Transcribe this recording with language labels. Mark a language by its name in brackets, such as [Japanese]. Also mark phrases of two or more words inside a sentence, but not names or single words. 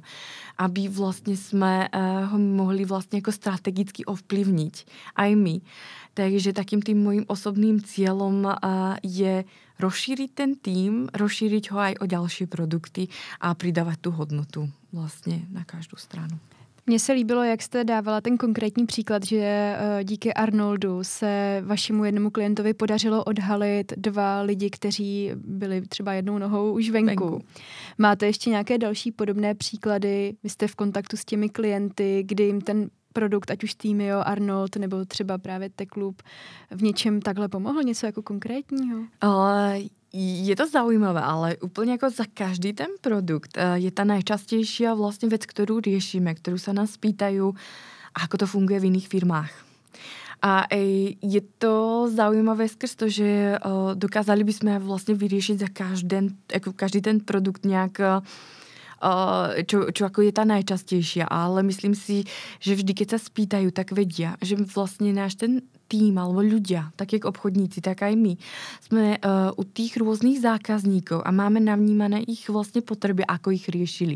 [Slovak] Aby vlastne sme ho mohli vlastne ako strategicky ovplyvniť. Aj my. Takže takým tým môjim osobným cieľom je rozšíriť ten tým, rozšíriť ho aj o ďalšie produkty a pridávať tú hodnotu vlastne na každú stranu. [Czech] Mně se líbilo, jak jste dávala ten konkrétní příklad, že díky Arnoldu se vašemu jednomu klientovi podařilo odhalit 2 lidi, kteří byli třeba jednou nohou už venku. Máte ještě nějaké další podobné příklady? Vy jste v kontaktu s těmi klienty, kdy jim ten produkt, ať už Teamio, Arnold, nebo třeba právě Techloop, v něčem takhle pomohl? Něco jako konkrétního? [Slovak] Je to zaujímavé, ale úplne ako za každý ten produkt je tá najčastejšia vlastne vec, ktorú riešime, ktorú sa nás pýtajú, ako to funguje v iných firmách. A je to zaujímavé skrz to, že dokázali by sme vlastne vyriešiť za každý ten produkt nejak čo ako je tá najčastejšia, ale myslím si, že vždy, keď sa spýtajú, tak vedia, že vlastne náš ten tým alebo ľudia, tak jak obchodníci, tak aj my, sme u tých rôznych zákazníkov a máme navnímané ich vlastne potreby, ako ich riešili.